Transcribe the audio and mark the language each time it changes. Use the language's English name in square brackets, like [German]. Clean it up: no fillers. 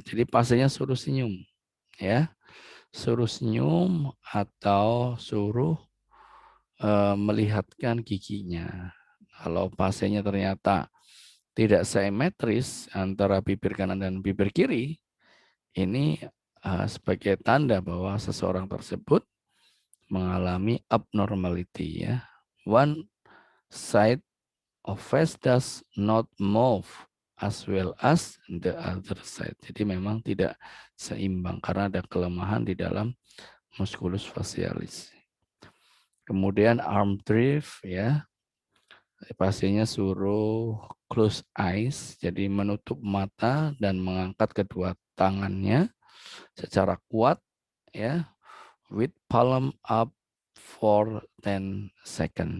[Indonesian] Jadi pasiennya suruh senyum ya, suruh senyum atau suruh melihatkan giginya. Kalau pasiennya ternyata tidak simetris antara bibir kanan dan bibir kiri, ini sebagai tanda bahwa seseorang tersebut mengalami abnormality ya. [English] One side of face does not move as well as the other side. [Indonesian] Jadi memang tidak seimbang karena ada kelemahan di dalam musculus facialis. Kemudian arm drift ya. Pasiennya suruh [English] close eyes, [Indonesian] jadi menutup mata dan mengangkat kedua tangannya secara kuat ya, [English] with palm up for 10 second.